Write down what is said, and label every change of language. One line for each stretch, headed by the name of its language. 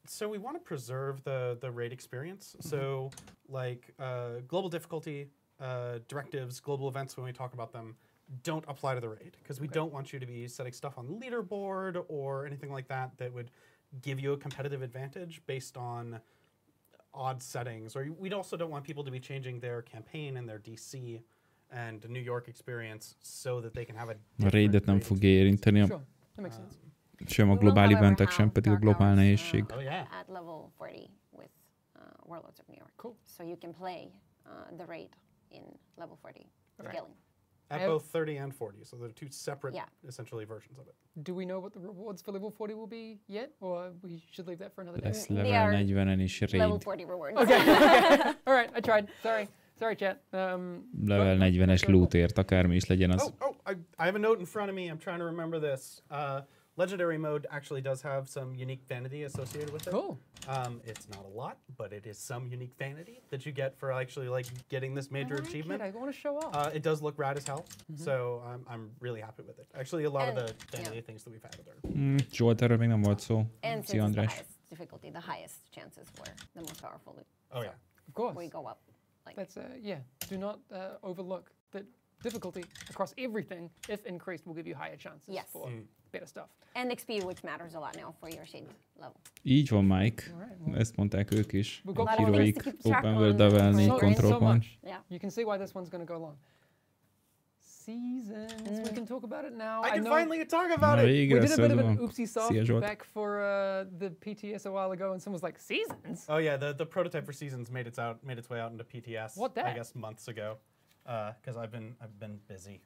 English: So we want to preserve the raid experience. So, like, global difficulty directives, global events, when we talk about them, don't apply to the raid, because we don't want you to be setting stuff on the leaderboard or anything like that that would give you a competitive advantage based on odd settings. Or we also don't want people to be changing their campaign and their DC and New York experience so that they can have a
Hungarian: raidet nem fogja érinteni sem a globál eventek, sem pedig a globál nehézség.
English: At level 40 with Warlords of New York. Cool. So you can play the raid in level 40 scaling. At both 30 and 40, so they're two separate, essentially, versions of it. Do we know what the rewards for level 40 will be yet, or we should leave that for another day?
Hungarian: Lesz level 40-en is raid.
English: Level 40 rewards. Okay. All right, I tried. Sorry, chat.
Hungarian: Level 40-es lootért, akármi is legyen az.
English: I have a note in front of me. I'm trying to remember this. Legendary mode actually does have some unique vanity associated with it. Cool. It's not a lot, but it is some unique vanity that you get for actually like getting this major achievement. I want to show off. It does look rad as hell, so I'm really happy with it. Actually, a lot of the vanity things that we've had are.
Hungarian: Zsolt, erről még nem volt szó.
English: And since it's the highest difficulty, the highest chances for the most powerful loot. Oh yeah, of course. We go up. Like that's Do not overlook that difficulty across everything, if increased, will give you higher chances for better stuff. And XP, which matters a lot now for your shade level.
Hungarian: Így van, Mike. Ezt mondták ők is. Híróik Open World levelni kontrollban.
English: You can see why this one's going to go long. Seasons. We can talk about it now. I can finally talk about it. We did a bit of an oopsie soft back for the PTS a while ago, and someone was like, "Seasons." Oh yeah, the prototype for Seasons made its way out into PTS. What that? I guess months ago, because I've been busy.